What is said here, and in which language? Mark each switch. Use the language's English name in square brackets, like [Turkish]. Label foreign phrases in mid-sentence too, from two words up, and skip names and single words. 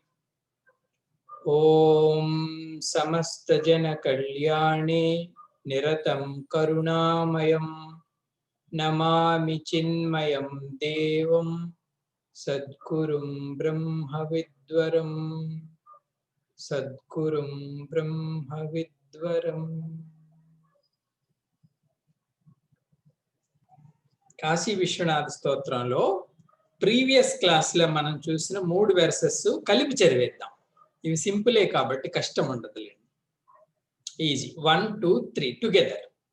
[Sanskrit] ओम समस्त जन कल्याणे निरतं करुणामयं नमामि चिन्मयं देवं सद्गुरुं ब्रह्मविद्वरं सद्गुरुं ब्रह्मविद्वरम्। [Telugu] కాశీ విశ్వనాథ స్తోత్రంలో [English] previous classlo [Telugu] మనం చూసిన 3 వెర్సెస్ కలిపి చదివేద్దాం. ఇవి సింపులే కాబట్టి కష్టం ఉండదులేండి. ఈజీ. [English] 1 2 3 together.